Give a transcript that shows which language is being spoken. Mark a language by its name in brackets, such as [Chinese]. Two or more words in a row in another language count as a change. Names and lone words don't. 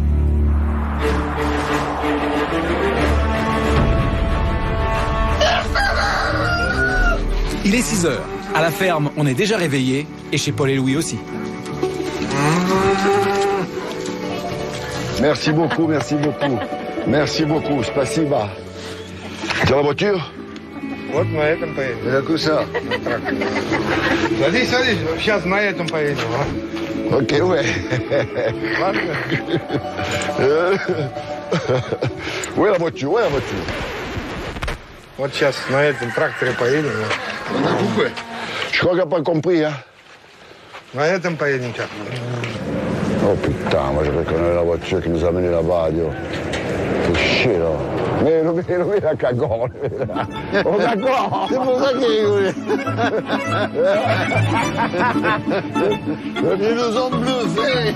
[French] Il est 6h. À la ferme, on est déjà réveillé, et chez Paul et Louis aussi. Merci beaucoup, merci beaucoup. Merci beaucoup, spasiba. T'as la voiture? [Russian] Вот на этом поедем. [French] Il que ça. [Russian] Садись, садись. Сейчас на этом поедем. [French] Ok, ouais. Où est la voiture? Où est la voiture? [Russian] Вот сейчас на этом тракторе поедем. [French] On a coupé. Je crois qu'il n'a pas compris, hein. [Russian] На этом поедем, как. [French] Oh putain, moi je reconnais la voiture qui nous a amenés là-bas, Dieu. C'est chier, là. Mais lui, la cagole, là. Oh, d'accord. C'est pour ça qu'il rigolait. Ils nous ont bluffés.